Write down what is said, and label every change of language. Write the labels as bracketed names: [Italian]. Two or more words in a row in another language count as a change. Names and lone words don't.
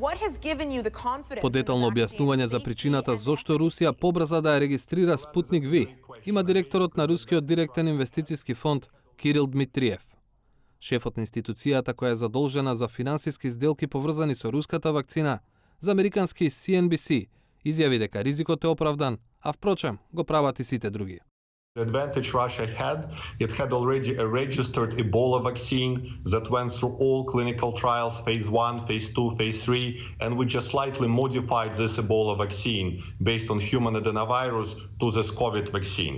[Macedonian] Подетално објаснување за причината зошто Русија побрза да ја регистрира Спутник V има директорот на Рускиот директен инвестициски фонд Кирил Дмитриев. Шефот на институцијата која е задолжена за финансиски сделки поврзани со руската вакцина, за американски CNBC, изјави дека ризикот е оправдан, а впрочем го прават и сите други. [English] The advantage Russia had, it had already a registered Ebola vaccine that went through all clinical trials, phase 1, phase 2, phase 3, and we just slightly modified this Ebola vaccine based on human adenovirus to this COVID vaccine.